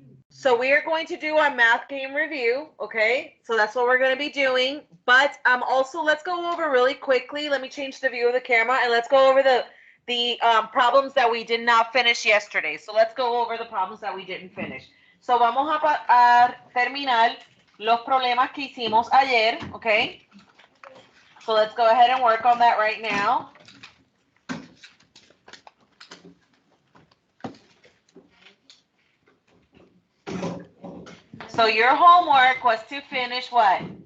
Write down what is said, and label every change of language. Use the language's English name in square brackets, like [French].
[English] So we are going to do our math game review, okay? So that's what we're going to be doing. But also, let's go over really quickly. Let me change the view of the camera, and let's go over the problems that we did not finish yesterday. So let's go over the problems that we didn't finish. [Spanish] So vamos a terminar los problemas que hicimos ayer, okay? [English] So let's go ahead and work on that right now. So your homework was to finish what?